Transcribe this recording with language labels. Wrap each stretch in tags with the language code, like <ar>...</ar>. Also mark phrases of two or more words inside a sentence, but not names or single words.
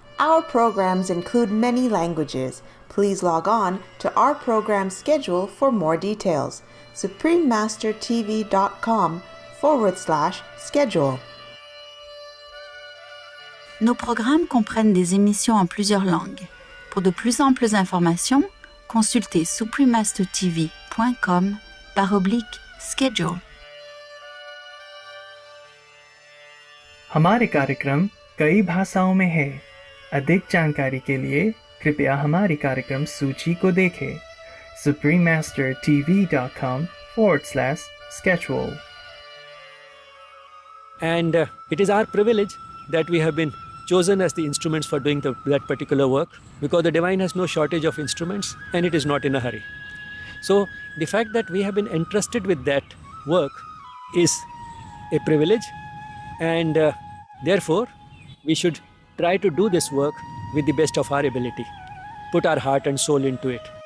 <en>Our programs include many languages. Please log on to our program schedule for more details. suprememastertv.com/schedule.</en> <fr>Nos programmes comprennent des émissions en plusieurs langues. Pour de plus amples informations, consultez suprememastertv.com/schedule.</fr> <hi>हमारे कार्यक्रम कई भाषाओं में है। अधिक जानकारी के लिए कृपया हमारी कार्यक्रम सूची को देखें suprememastertv.com/schedule.</hi> <en>And it is our privilege that we have been chosen as the instruments for doing that particular work, because the divine has no shortage of instruments and it is not in a hurry. So the fact that we have been entrusted with that work is a privilege, and therefore we should try to do this work with the best of our ability, put our heart and soul into it.</en>